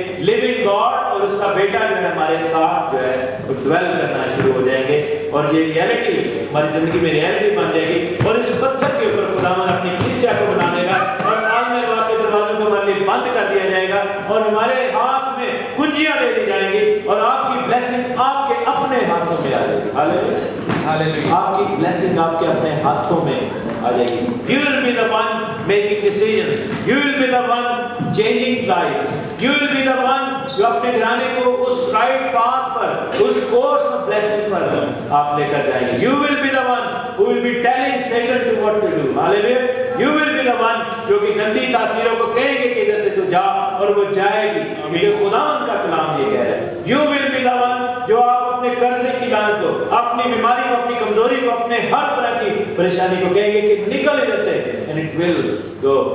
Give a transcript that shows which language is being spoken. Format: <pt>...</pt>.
<ur>Living God اور اس کا بیٹا جو ہے ہمارے ساتھ جو ہے وہ ڈویل کرنا شروع ہو جائیں گے، اور یہ ریئلٹی ہماری زندگی میں ریئلٹی بن جائے گی، اور اس پتھر کے اوپر خداوند اپنی کلیسیا کو بنا دے گا، اور عالم ارواح کے دروازوں کو ہمارے لیے بند کر دیا جائے گا، اور ہمارے ہاتھ میں کنجیاں دے دی جائیں گی، اور آپ کی بلیسنگ آپ کے اپنے ہاتھوں میں آ جائے گی۔ ہاللیلویہ۔ آپ کی بلیسنگ آپ کے اپنے ہاتھوں میں آ جائے گی۔</ur> <en>You will be the one making decisions. You will be the one changing life. You will be the one</en> <ur>جو اپنے گھرانے کو اس right path per, اس course of blessing پر آپ لے کر جائیں گے۔</ur> <en>You will be the one who will be telling Satan to what to do. Hallelujah. You will be the one</en> <ur>جو کہ گندی تاثیروں کو کہیں گے کہ ادھر سے تو جا، اور وہ جائے گی، کیونکہ خداوند کا کلام یہ کہہ رہا ہے۔ You will be the one جو آپ اپنے قرضے کی لعنت کو، اپنی بیماری کو، اپنی کمزوری کو، اپنے ہر طرح کی پریشانی کو کہیں گے کہ نکل ادھر سے،</ur> <en>and it will go.</en>